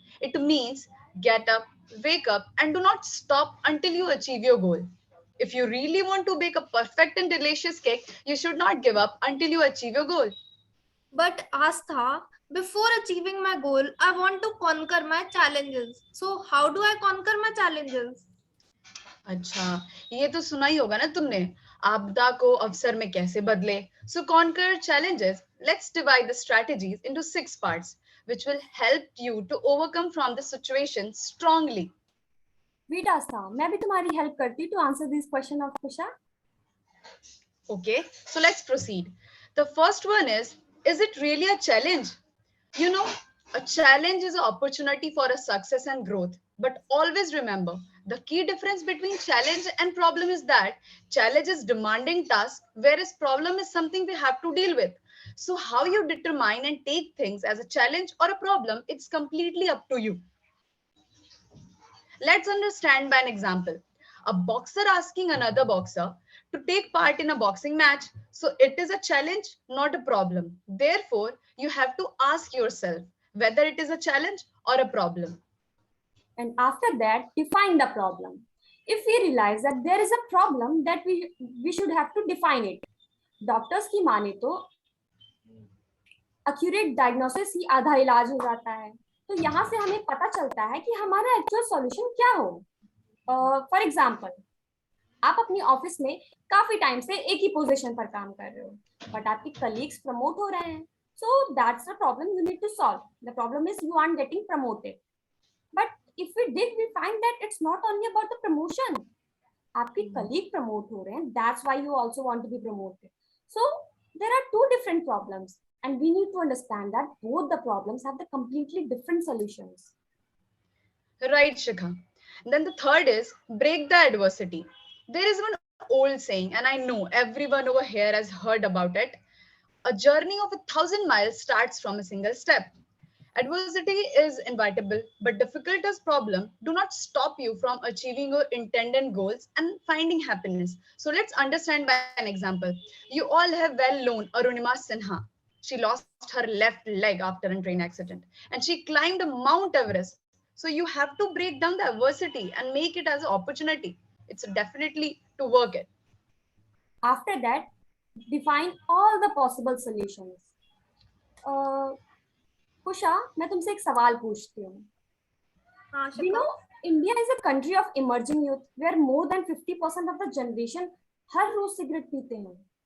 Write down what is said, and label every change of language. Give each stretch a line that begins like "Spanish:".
English: It means get up, wake up, and do not stop until you achieve your goal. If you really want to bake a perfect and delicious cake, you should not give up until you achieve your goal. But Astha, before achieving my goal, I want to conquer my challenges. So how do I conquer my challenges?
Hindi: अच्छा, ये तो सुना ही होगा ना तुमने, आपदा को अवसर में कैसे बदले.
English: So conquer challenges. Let's divide the strategies into 6 parts. which will help you to overcome from the situation strongly. Wait, Asta,
Hindi: मैं भी तुम्हारी
English: help
Hindi: करती
English: to answer this question of Kusha. Okay, so let's proceed. The first one is it really a challenge? You know, a challenge is an opportunity for a success and growth. But always remember, the key difference between challenge and problem is that challenge is demanding task, whereas problem is something we have to deal with. So how you determine and take things as a challenge or a problem, it's completely up to you. Let's understand by an example. A boxer asking another boxer to take part in a boxing match. So it is a challenge, not a problem. Therefore, you have to ask yourself whether it is a challenge or a problem. And after that, define the problem. If we realize that there is a problem, that we should have to define it.
Hindi: Doctors की माने तो accurate diagnosis ही आधा इलाज हो जाता है. तो यहाँ से हमें पता चलता है कि हमारा एक्चुअल सॉल्यूशन क्या हो. फॉर एग्जाम्पल, आप अपनी ऑफिस में काफी टाइम से एक ही पोजीशन पर काम कर रहे हो, बट आपके कलीग्स प्रमोट हो रहे हैं.
English: So that's the problem you need to solve. The problem is you are getting promoted. But if we dig we find that it's not only about the promotion.
Hindi: आपके colleague promote हो रहे हैं,
English: That's why you also want to be promoted. So there are two different problems. And we need to understand that both the problems have the completely different solutions. Right, Shikha. Then the third is break the adversity. There is one old saying, and I know everyone over here has heard about it. A journey of 1,000 miles starts from a single step. Adversity is inevitable, but difficult as problem do not stop you from achieving your intended goals and finding happiness. So let's understand by an example. You all have well known Arunima Sinha. She lost her left leg after a train accident and she climbed Mount Everest. So you have to break down the adversity and make it as an opportunity. It's definitely to work it. After that, define all the possible solutions.
Hindi: Kusha, मैं तुमसे एक सवाल पूछती हूँ.
English: You know, India is a country of emerging youth where more than 50% of the generation
Hindi: हर rose cigarette पीते हैं.